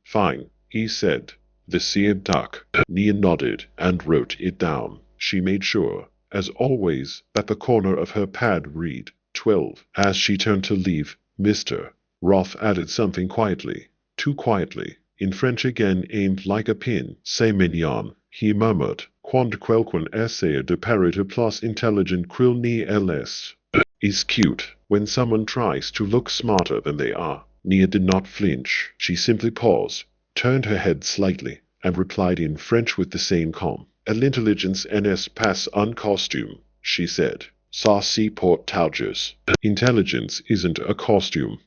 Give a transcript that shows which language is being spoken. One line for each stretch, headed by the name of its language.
English: "Fine," he said. "The seared duck." Nia nodded and wrote it down. She made sure, as always, that the corner of her pad read 12. As she turned to leave, Mr. Roth added something quietly, too quietly, in French again, aimed like a pin.
French: "C'est mignon," he murmured. "Quand quelqu'un essaie de paraître plus intelligent qu'il ne l'est."
English: Is cute, when someone tries to look smarter than they are. Nia did not flinch. She simply paused, turned her head slightly, and replied in French with the same calm.
French: "L'intelligence n'est pas un costume,"
English: she said.
French: "Ça se porte toujours."
English: Intelligence isn't a costume.